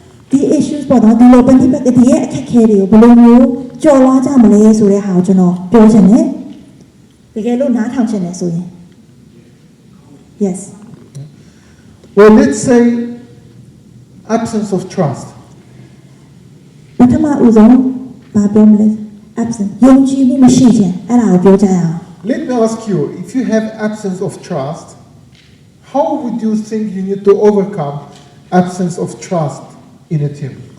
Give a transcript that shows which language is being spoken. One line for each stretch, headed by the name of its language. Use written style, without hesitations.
Burmese: ဒီ issues ပေါ့နော်ဒီလိုပဋိပက္ခဒီရဲ့အခက်အခဲတွေကိုဘယ်လိုမျိုးကျော်လွှားကြမလဲဆိုတဲ့ဟာကိုကျွန်တော်ပြောချင်တယ်တကယ်လို့နားထောင်ချင်တယ်ဆိုရင် Yes.
English: Well, let's say absence of trust.
Burmese: ပထမဦးဆုံးဘာပြောမလဲ absence ယုံကြည်မှုမရှိခြင်းအဲ့ဒါကိုပြောကြရအောင်
English: Let me ask you, if you have absence of trust, how would you think you need to overcome absence of trust in a team?